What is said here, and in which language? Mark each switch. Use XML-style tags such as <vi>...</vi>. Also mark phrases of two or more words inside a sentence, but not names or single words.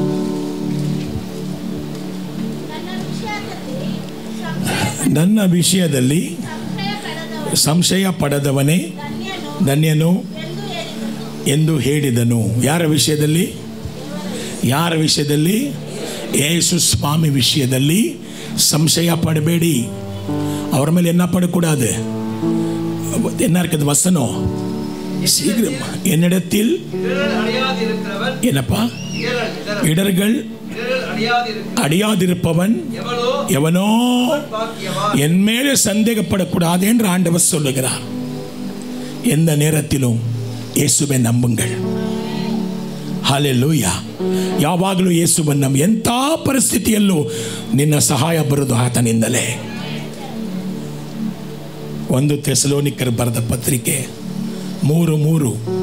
<kn>ನನ್ನ ವಿಷಯದಲ್ಲಿ ಸಂಶಯ ಪಡದವನೇ ಧನ್ಯನು ಎಂದು ಹೇಳಿದನು. ಯಾರ ವಿಷಯದಲ್ಲಿ? ಯಾರ ವಿಷಯದಲ್ಲಿ? ಯೇಸು ಸ್ವಾಮಿ ವಿಷಯದಲ್ಲಿ ಸಂಶಯ ಪಡಬೇಡಿ. ಅವರ ಮೇಲೆ</kn> <ta>என்ன படக்கூடாது. என்ன இருக்குது வசனம்? சீக்கிரம், என்னிடத்தில் ಏನಪ್ಪ? இடர்கள் அடியாதிருப்பவன் எவனோ என் மேலே சந்தேகப்படக்கூடாது என்று ஆண்டவர் சொல்லுகிறார். எந்த நேரத்திலும்</ta> <kn>ಯೇಸುವೆ ನಂಬುங்கள். ಹಲ್ಲೆಲೂಯಾ. ಯಾವಾಗಲೂ ಯೇಸುವನ್ನು ನಂಬಿ. ಎಂಥ ಪರಿಸ್ಥಿತಿಯಲ್ಲೂ ನಿನ್ನ ಸಹಾಯ ಬರೋದು ಆತನಿಂದಲೇ. 1 ಥೆಸಲೋನಿಕರು ಬರೆದ ಪತ್ರಿಕೆ 3:3.</kn>